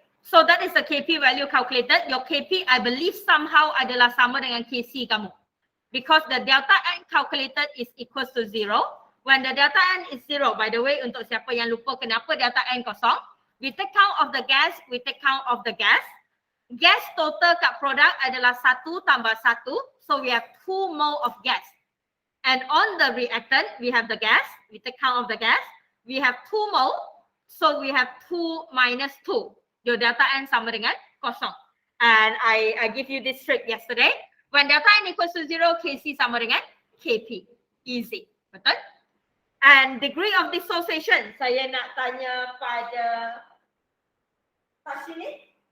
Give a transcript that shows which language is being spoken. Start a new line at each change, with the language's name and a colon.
English: So that is the KP value calculated. Your KP I believe somehow
Malay: adalah sama dengan KC kamu.
English: Because the delta N calculated is equals to 0. When the delta N is 0, by the way,
Malay: untuk siapa yang lupa kenapa delta N kosong,
English: we take count of the gas, we take count of the gas.
Malay: gas total kat produk adalah 1 tambah 1.
English: So we have 2 mole of gas. And on the reactant, we have the gas. We take count of the gas. We have 2 mole. So we have 2 minus 2.
Malay: Your delta N sama dengan kosong.
English: And I give you this trick yesterday. When delta N equals to 0, Kc
Malay: sama dengan
English: Kp. Easy.
Malay: Betul?
English: And degree of dissociation.
Malay: Saya nak tanya pada sini.